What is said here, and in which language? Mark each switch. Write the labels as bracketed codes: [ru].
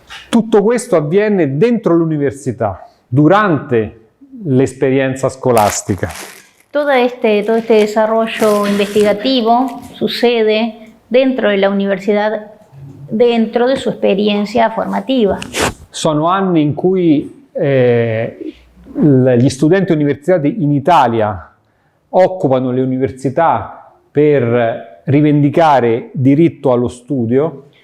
[it] Tutto questo avviene dentro l'università, durante l'esperienza scolastica. [es] Todo este desarrollo investigativo sucede dentro de la universidad dentro de su experiencia formativa. [it] Sono anni in cui gli studenti universitari in Italia occupano le università per rivendicare diritto allo studio.